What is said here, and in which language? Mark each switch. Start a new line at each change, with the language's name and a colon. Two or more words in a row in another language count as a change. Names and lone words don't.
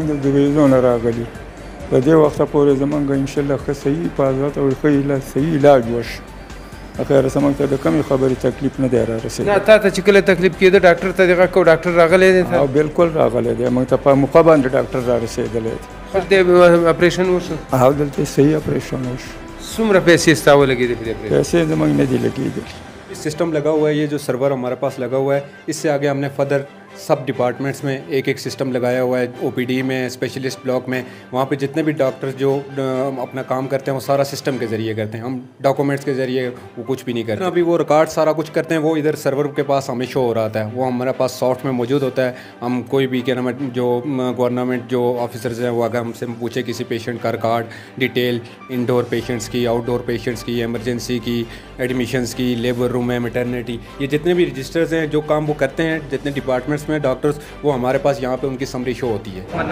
Pashto: موږ د ډویژن راغلي په دې وخته پورې زمونږ انشاءالله ښه صحیح حفاظت او ښه صحیح علاج وشي اخر زمونږ ته د کمې خبرې تکلیف نه دی را رسېدلی نه تا ته چې کله تکلیف کېده ډاکټر ته دغه کو ډاکټر راغلی دی او بالکل راغلی دی موږ ته په موقع باندې ډاکټر را رسېدلی دی دلته اپریشن وشو او دلته صحیح اپریشن وشو څومره پیسې ستا ولګېدې په دې اپریشن پیسې زمونږ نه دي لګېدلي
Urdu: سسٹم لگا ہوا ہے یہ جو سرور ہمارے پاس لگا ہوا ہے اس سے آگے ہم نے
English: further sub departments
Urdu: میں ایک ایک سسٹم لگایا ہوا ہے او پی ڈی میں
English: specialist block
Urdu: میں وہاں پہ جتنے بھی ڈاکٹرز جو اپنا کام کرتے ہیں وہ سارا سسٹم کے ذریعے کرتے ہیں ہم ڈاکیومنٹس کے ذریعے وہ کچھ بھی نہیں کرتے ابھی وہ ریکارڈ سارا کچھ کرتے ہیں وہ ادھر سرور کے پاس ہمیں شو ہو رہا تھا وہ ہمارے پاس سافٹ میں موجود ہوتا ہے ہم کوئی بھی کیا نام ہے جو گورنمنٹ جو آفیسرز ہیں وہ اگر ہم سے پوچھے کسی پیشنٹ کا
English: record detail indoor patients
Urdu: کی
English: outdoor patients
Urdu: کی ایمرجنسی کی ایڈمیشنز کی
English: labour room
Urdu: ہے میٹرنٹی یہ جتنے بھی رجسٹرز ہیں جو کام وہ کرتے ہیں جتنے ڈیپارٹمنٹس میں ڈاکٹرز وہ ہمارے پاس یہاں پہ ان کی سمری شو ہوتی ہے